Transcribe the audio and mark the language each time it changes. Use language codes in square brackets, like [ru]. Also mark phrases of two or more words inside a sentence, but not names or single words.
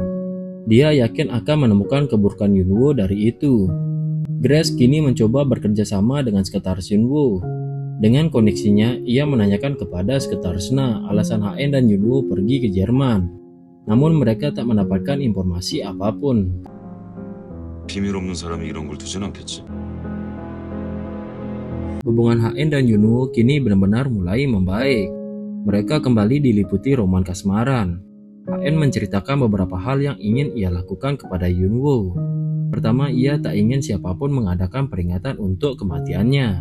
[id] Dia yakin akan menemukan keburukan Yunwo dari itu. Grace kini mencoba bekerja sama dengan sekretaris Yunwo. Dengan koneksinya, ia menanyakan kepada sekretarisnya alasan HN dan Yunwo pergi ke Jerman. Namun mereka tak mendapatkan informasi apapun. [ko] 비밀 없는 사람이 이런 걸 두진 않겠지. [id] Hubungan HN dan Yunwo kini benar-benar mulai membaik. Mereka kembali diliputi roman kasmaran. HN menceritakan beberapa hal yang ingin ia lakukan kepada Yunwo. Pertama, ia tak ingin siapapun mengadakan peringatan untuk kematiannya.